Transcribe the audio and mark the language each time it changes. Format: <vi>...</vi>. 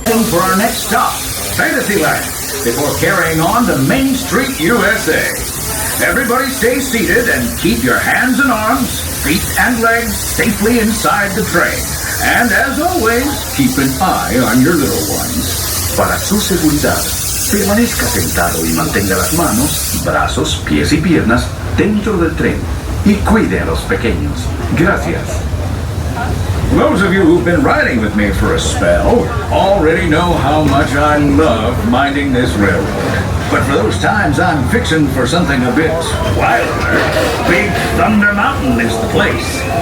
<en>For our next stop, Fantasyland, before carrying on to Main Street, USA. Everybody stay seated and keep your hands and arms, feet and legs safely inside the train. And as always, keep an eye on your little ones.</en> <es>Para su seguridad, permanezca sentado y mantenga las manos, brazos, pies y piernas dentro del tren. Y cuide a los pequeños. Gracias.</es> <en>Those of you who've been riding with me for a spell already know how much I love minding this railroad. But for those times I'm fixing for something a bit wilder, Big Thunder Mountain is the place.</en>